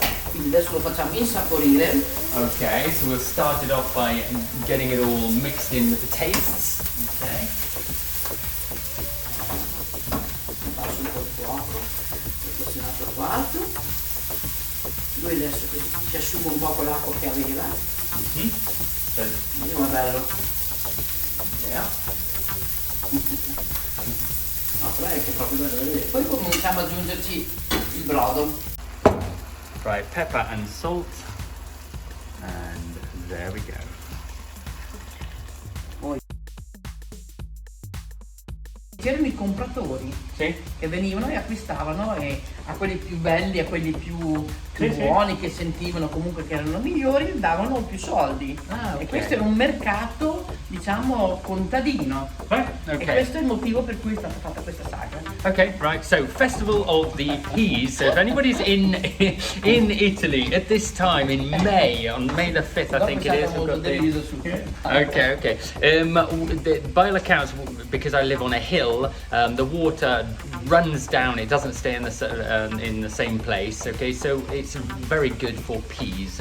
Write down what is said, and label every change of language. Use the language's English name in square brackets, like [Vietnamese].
[Italian] Quindi adesso lo facciamo insaporire. [English] Okay, so we'll start it off by getting it all mixed in with the tastes. Okay. [Italian] Passo un po' di fuoco, perché sennò è troppo alto. Lui adesso si asciuga un po' con l'acqua che aveva. Vediamo, è bello. [English] Yeah. [Italian] No, però è che è proprio bello da vedere. Poi cominciamo ad aggiungerci il brodo. [English] Right, pepper and salt, and there we go. [Italian] C'erano i compratori Sì? che venivano e acquistavano e a quelli più belli, a quelli più buoni, che sentivano comunque che erano migliori, davano più soldi. Ah, ok. E questo era un mercato, diciamo, contadino. Okay. E questo è il motivo per cui è stata fatta questa saga. [English] Okay, right. So, Festival of the Peas. So, if anybody's in Italy at this time in May, on May the 5th, I think it is. We've got the... Okay. By all accounts, because I live on a hill, the water runs down. It doesn't stay in the same place. Okay, so it's very good for peas.